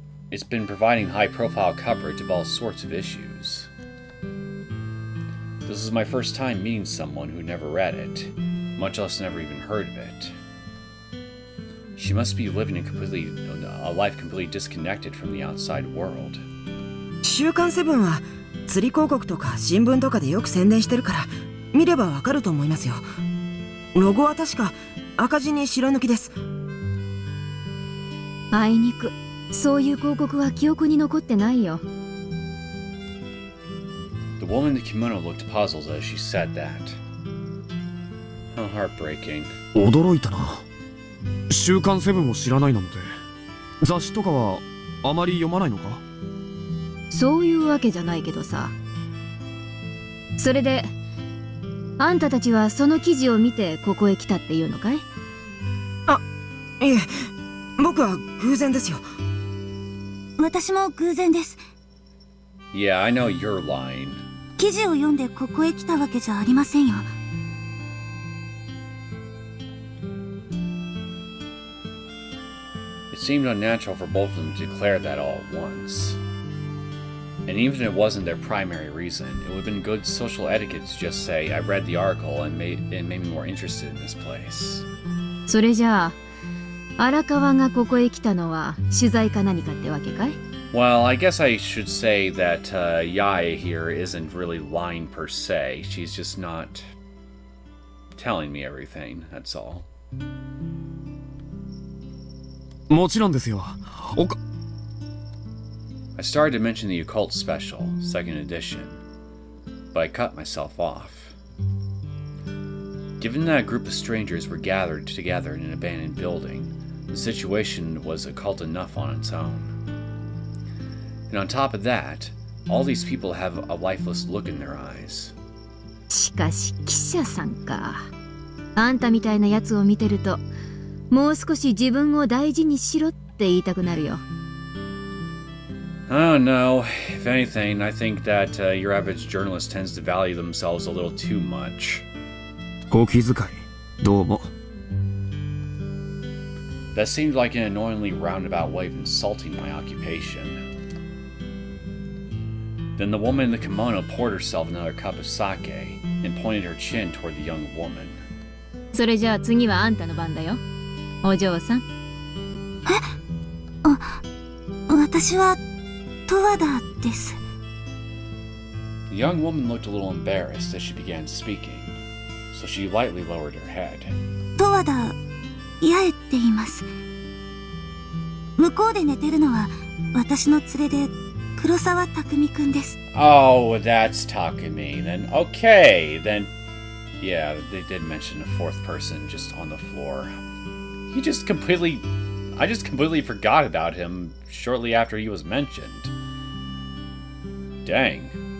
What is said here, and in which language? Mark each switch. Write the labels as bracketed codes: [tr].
[en] It's been providing high-profile coverage of all sorts of issues. This is my first time meeting someone who never read it, much less never even heard of it. She must be living a life completely disconnected from the outside world. [ja] 週刊セブンは釣り広告とか新聞とかでよく宣伝してるから見ればわかると思いますよ。ロゴは確か赤字に白抜きです。あいにくそういう広告は記憶に残ってないよ。 [en] The woman in the kimono looked puzzled as she said that. How heartbreaking. [ja] 驚いたな。週刊セブンを知らないなんて。雑誌とかはあまり読まないのか？そういうわけじゃないけどさ。それであんたたちはその記事を見てここへ来たっていうのかい？あ、いえ、僕は偶然ですよ。私も偶然です。 [en] Yeah, I know you're lying. [ja] 記事を読んでここへ来たわけじゃありませんよ。 [en] It seemed unnatural for both of them to declare that all at once. And even if it wasn't their primary reason, it would have been good social etiquette to just say, I read the article and it made me more interested in this place. [ja] それじゃあ荒川がここへ来たのは取材か何かってわけかい？ [en] Well, I guess I should say that Yae here isn't really lying per se. She's just not telling me everything, that's all. [ja] もちろんですよ。 [en] I started to mention the Occult Special, second edition, but I cut myself off. Given that a group of strangers were gathered together in an abandoned building, the situation was occult enough on its own. And on top of that, all these people have a lifeless look in their eyes. [ja] しかし記者さんか。あんたみたいなやつを見てると、もう少し自分を大事にしろって言いたくなるよ。 [en] I don't know. If anything, I think that your average journalist tends to value themselves a little too much. [ja] お気遣い、どうも。 [en] That seemed like an annoyingly roundabout way of insulting my occupation. Then the woman in the kimono poured herself another cup of sake and pointed her chin toward the young woman. [ja] それじゃあ次はあんたの番だよ。お嬢さん。私は十和田です。 The young woman looked a little embarrassed as she began speaking, so she lightly lowered her head. 十和田八重って言います。向こうで寝てるのは私の連れで黒沢匠くんです。 [en] Oh, that's Takumi. Then okay, then yeah, they did mention a fourth person just on the floor. I just completely forgot about him shortly after he was mentioned. Dang.